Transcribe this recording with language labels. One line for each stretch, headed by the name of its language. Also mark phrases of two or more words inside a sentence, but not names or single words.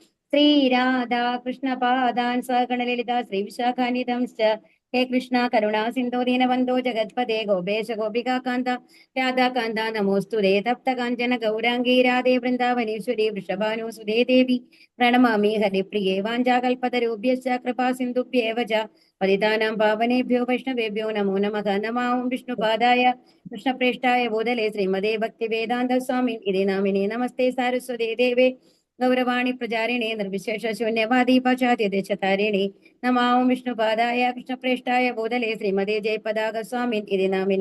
Sanskrit: ശ്രീരാധാകൃഷ്ണപാദാൻ സഗണലളിതാ ശ്രീവിശാഖാനിധം ച ഹേ കൃഷ്ണ കരുണാ സിന്ധോ ദീനബന്ധോ ജഗത്പദേ ഗോപേശ ഗോപികാന്ത രാധാകാന്ത നമോസ്തുതേ തപ്ത കാഞ്ചന ഗൗരാംഗീ രാധേ വൃന്ദാവനേശ്വരി വൃഷഭാനുസുതേ ദേവി പ്രണമാമി ഹരിപ്രിയേ വാഞ്ചാകൽപതരുഭ്യശ്ച കൃപാ സിന്ധുഭ്യേവ ച പതിതാനാം പാവനേഭ്യോ വൈഷ്ണവേഭ്യോ നമോ നമഃ. നമാം വിഷ്ണുപാദായ കൃഷ്ണപ്രേഷ്ഠായ ഭൂതലേ ശ്രീമതേ ഭക്തിവേദാന്ത സ്വാമി ഇതി നാമിനേ. നമസ്തേ സാരസ്വതേ ദേവേ ഗൗരവാണി പ്രചാരിണേ നിർവിശേഷ ശൂന്യവാദി പാശ്ചാത്യദേശതാരിണേ. നമാം വിഷ്ണുപാദായ കൃഷ്ണപ്രേഷ്ഠായ ഭൂതലേ ശ്രീമതേ ജയപതാക സ്വാമി ഇതി നാമിനേ.